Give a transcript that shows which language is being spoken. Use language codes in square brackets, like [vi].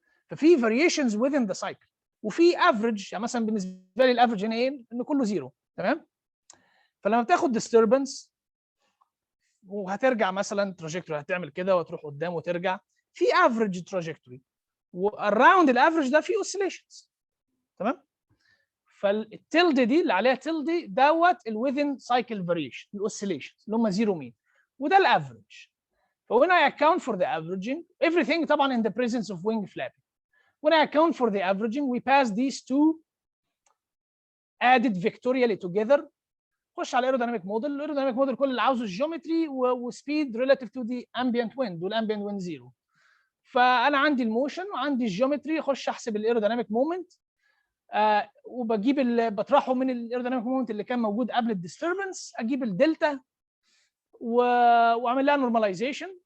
[ar] ففي فاريشنز within ذا سايكل، وفي افريج، يعني مثلا بالنسبه لي الافريج هنا ايه؟ انه كله زيرو، تمام؟ فلما بتاخد ديستربنس وهترجع مثلا تراجكتوري، هتعمل كده وتروح قدام وترجع، في افريج تراجكتوري، واراوند الافريج ده في اوسيليشنز، تمام؟ فالتلد دي اللي عليها تلد دوت الويذن سايكل فاريشن، الاوسيليشنز اللي هم زيرو مين، وده الافريج. [en] فwhen I account for the averaging, everything طبعا in the presence of wing flapping. When I account for the averaging, we pass these two added vectorially together [ar] خش على الايرودايناميك موديل. الايرودايناميك موديل كل اللي عاوزه الجيومتري وسبيد ريلاتيف تو دي امبيانت ويند، والامبيانت ويند زيرو. فانا عندي الموشن وعندي الجيومتري، اخش احسب الايرودايناميك مومنت، وبجيب بطرحه من الايرودايناميك مومنت اللي كان موجود قبل الديستربنس، اجيب الدلتا واعمل لها نورماليزيشن.